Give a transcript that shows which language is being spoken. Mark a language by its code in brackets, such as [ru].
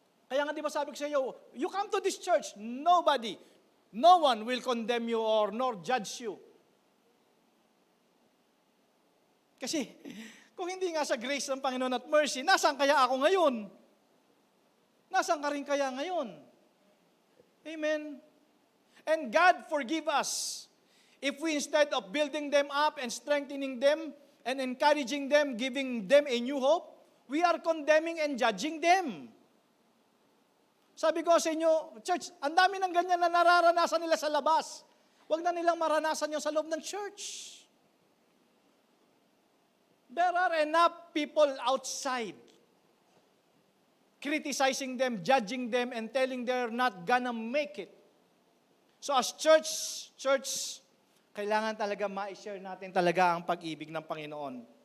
[tl] Kaya nga di ba sabi ko sa iyo, [en] you come to this church, no one will condemn you or nor judge you. [tl] Kasi kung hindi nga sa grace ng Panginoon at mercy, nasaan kaya ako ngayon? Nasaan ka rin kaya ngayon? Amen. [en] And God forgive us if we instead of building them up and strengthening them and encouraging them, giving them a new hope, we are condemning and judging them. [tl] Sabi ko sa inyo, church, ang dami ng ganyan na nararanasan nila sa labas. Huwag na nilang maranasan yung sa loob ng church. [en] There are enough people outside criticizing them, judging them, and telling they're not gonna make it. So as church, [tl] kailangan talaga ma-share natin talaga ang pag-ibig ng Panginoon.